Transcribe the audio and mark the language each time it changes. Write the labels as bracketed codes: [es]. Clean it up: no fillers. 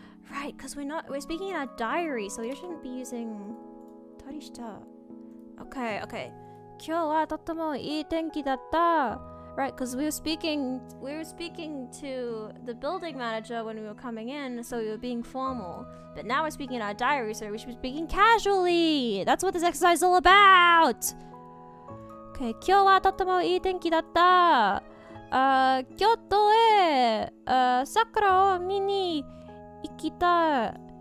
[en] Right, because we're speaking in a diary, so we shouldn't be using tarishita. Okay. [ja] 今日はとってもいい天気だった. [en] Right, because we were speaking to the building manager when we were coming in, so we were being formal. But now we're speaking in our diary, so we should be speaking casually. That's what this exercise is all about. [ja] Okay, 今日はとってもいい天気だった.京都へ桜を見に行った。